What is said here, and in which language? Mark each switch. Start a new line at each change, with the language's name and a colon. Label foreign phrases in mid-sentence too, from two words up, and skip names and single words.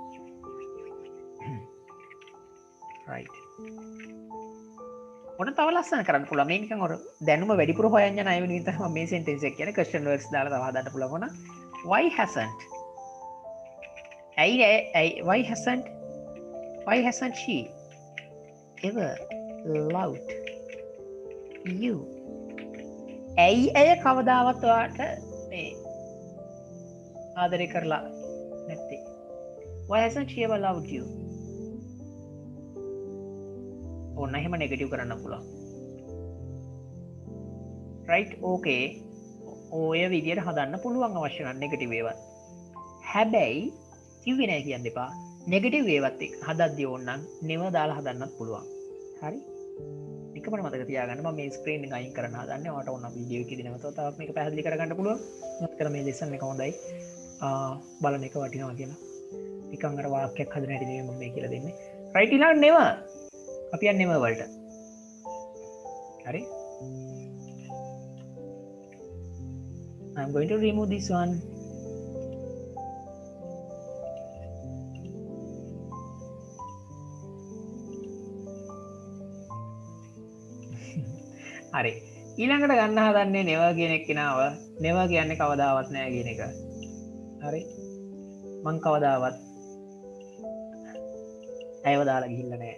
English: Right.
Sinhala: ඔන්න තව ලස්සන කරන්න පුළුවන්. මේ නිකන් ඔර දැනුම වැඩිපුර හොයන්න යන අය වෙනුවෙන් තමයි මම මේ සෙන්ටෙන්ස් එක කියන්නේ
English: question words
Sinhala: දාලා තව හදන්න පුළුවන් වුණා.
English: Why hasn't? Why hasn't she ever loved you?
Sinhala: ඇයි කවදාවත් ඔයාට මේ ආදරය කරලා නැත්තේ?
English: Why hasn't she ever loved you?
Sinhala: ඔන්න එහෙම නෙගටිව් කරන්න පුළුවන්.
English: right? okay.
Sinhala: ඔය විදියට හදන්න පුළුවන් අවශ්‍ය නම් නෙගටිව් ඒවත්. හැබැයි කිව්වේ නෑ කියන්න එපා. නෙගටිව් ඒවත් එක්ක හදද්දී ඕනනම් never දාලා හදන්නත් පුළුවන්. හරි? එකම මතක තියාගන්න මම මේ ස්ක්‍රීන් එක අයින් කරන්න හදන්නේ. ඔයාලට ඕන වීඩියෝ එකේදී නැවතත් තවත් මේක පැහැදිලි කරගන්න පුළුවන්. මතක මේ ලෙසන් එක හොඳයි. බලන එක වටිනවා කියලා. නිකන් අර වාක්‍යයක් හදන හැටි නෙමෙයි මම මේ කියලා දෙන්නේ. right ඊළඟ never. අපි යන්නේ never වලට. හරි?
English: I'm going to remove this one.
Sinhala: හරි ඊළඟට ගන්න හදන්නේ never කියන එක්කෙනාව never කියන්නේ කවදාවත් නෑ කියන එක. හරි මං කවදාවත් ඇයව දාලා ගිහිල්ලා නෑ.